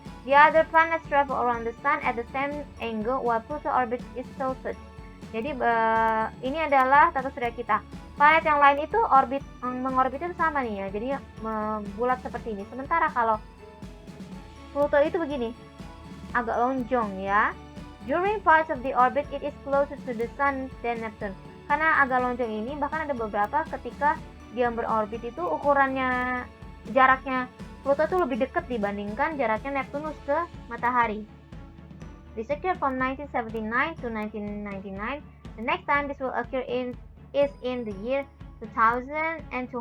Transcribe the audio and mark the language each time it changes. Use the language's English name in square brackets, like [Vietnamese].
[English] The other planets travel around the sun at the same angle while Pluto orbit is tilted. [Indonesian] Jadi ini adalah tata surya kita. Planet yang lain itu mengorbitnya sama nih ya. Jadi bulat seperti ini. Sementara kalau Pluto itu begini, agak lonjong ya. [English] During parts of the orbit, it is closer to the sun than Neptune. [Indonesian] Karena agak lonjong ini, bahkan ada beberapa ketika dia berorbit itu ukurannya, jaraknya Pluto itu lebih dekat dibandingkan jaraknya Neptunus ke matahari. [English] This occurred from 1979 to 1999. The next time this will occur is in the year 2227.